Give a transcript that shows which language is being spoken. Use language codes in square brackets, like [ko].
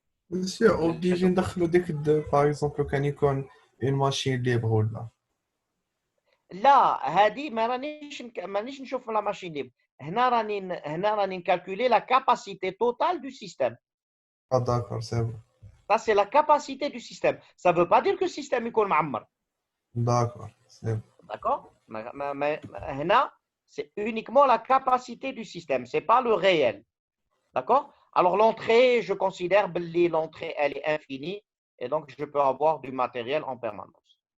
[fr] Monsieur, obligé [ar] ندخلو ديك [fr] par exemple [ar] كان يكون [fr] une machine libre [ar] ولا لا هذه مانيش نشوف لا ماشين ليبر. هنا راني نكالكولي لا كاباسيتي توتال دو سيستيم. [fr] Ah d'accord, c'est bon. Ça c'est la capacité du système. Ça veut pas dire que le système [ar] يكون معمر. [fr] D'accord, c'est bon. D'accord? هنا c'est uniquement la capacité du système, c'est pas le réel. D'accord? Alors l'entrée, je considère que l'entrée elle est infinie et donc je peux avoir du matériel en permanence.